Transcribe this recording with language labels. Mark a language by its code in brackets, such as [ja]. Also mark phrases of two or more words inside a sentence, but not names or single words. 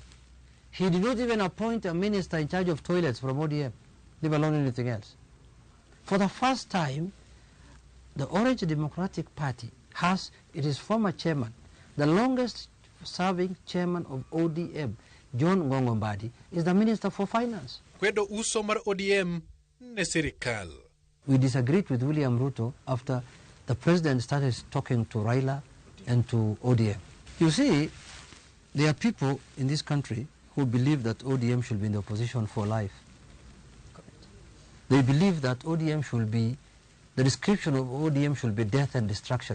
[en] He did not even appoint a minister in charge of toilets from ODM, leave alone anything else. For the first time, the Orange Democratic Party has its former chairman, the longest serving chairman of ODM, John Ngongombadi, is the Minister for Finance. [luo] Kwedo uso mar ODM ne sirikal. [en] We disagreed with William Ruto after the president started talking to Raila and to ODM. You see, there are people in this country who believe that ODM should be in the opposition for life. They believe that ODM should be, the description of ODM should be death and destruction.